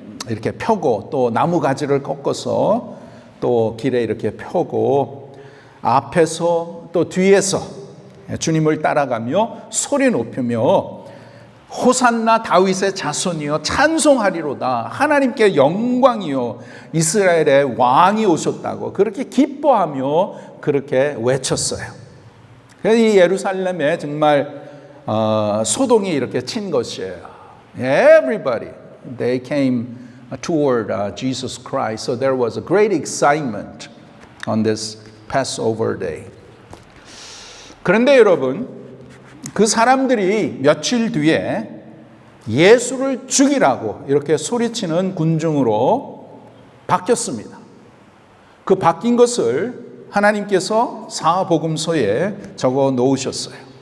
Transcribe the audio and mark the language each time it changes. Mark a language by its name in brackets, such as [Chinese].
[Korean] 이렇게 펴고 또 나무 가지를 꺾어서 또 길에 이렇게 펴고 앞에서 또 뒤에서 주님을 따라가며 소리 높이며 호산나 다윗의 자손이여 찬송하리로다. 하나님께 영광이요 이스라엘의 왕이 오셨다고 그렇게 기뻐하며 그렇게 외쳤어요. 그래서 이 예루살렘에 정말 소동이 이렇게 친 것이에요. [English] Everybody, they came toward Jesus Christ. So there was a great excitement on this Passover day. [Korean] 그런데 여러분, 그 사람들이 며칠 뒤에 예수를 죽이라고 이렇게 소리치는 군중으로 바뀌었습니다. 그 바뀐 것을 하나님께서 사복음서에 적어 놓으셨어요.